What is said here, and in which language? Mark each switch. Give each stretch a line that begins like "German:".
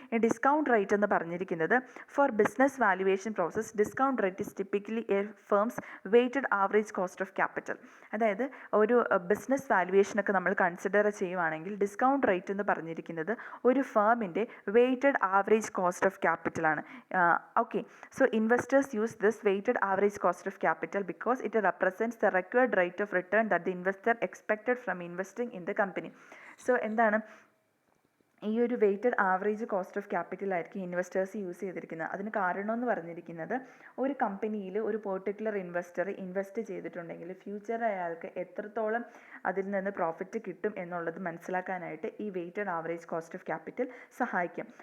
English: ഈ discount rate
Malayalam: എന്ന് പറഞ്ഞിരിക്കുന്നത്
English: For business valuation process discount rate is typically a firm's weighted average cost of capital.
Malayalam: അതായത് ഒരു business വാല്യുവേഷനൊക്കെ നമ്മൾ കൺസിഡർ ചെയ്യുവാണെങ്കിൽ ഡിസ്കൗണ്ട് റേറ്റ് എന്ന് പറഞ്ഞിരിക്കുന്നത് ഒരു ഫേമിൻ്റെ weighted average cost of capital ആണ്.
English: Okay, so investors use this weighted average cost of capital because it represents the required rate of return that the investor expected from investing in the company.
Malayalam: So എന്താണ്, ഈ ഒരു weighted average cost of capital ആയിരിക്കും investors use ചെയ്തിരിക്കുന്നത്. അതിന് കാരണം എന്ന് പറഞ്ഞിരിക്കുന്നത് ഒരു കമ്പനിയിൽ ഒരു പെർട്ടിക്കുലർ ഇൻവെസ്റ്റർ ഇൻവെസ്റ്റ് ചെയ്തിട്ടുണ്ടെങ്കിൽ ഫ്യൂച്ചറിൽ അയാൾക്ക് എത്രത്തോളം അതിൽ നിന്ന് പ്രോഫിറ്റ് കിട്ടും എന്നുള്ളത് മനസ്സിലാക്കാനായിട്ട് ഈ weighted average cost of capital സഹായിക്കും.